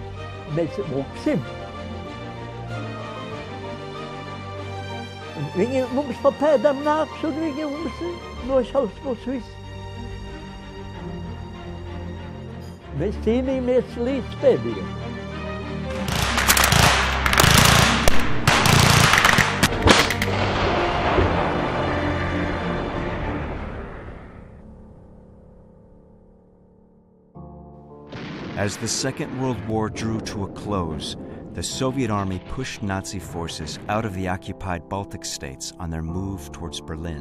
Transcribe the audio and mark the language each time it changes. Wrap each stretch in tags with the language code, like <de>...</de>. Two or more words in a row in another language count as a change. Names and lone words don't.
<lv>Mēs mūksim. Viņi mums pa pēdām nāks un viņi mums nošaus mūs visu. Mēs cīnījāmies līdz pēdējiem.</lv> <en>As the Second World War drew to a close, the Soviet army pushed Nazi forces out of the occupied Baltic States on their move towards Berlin.</en>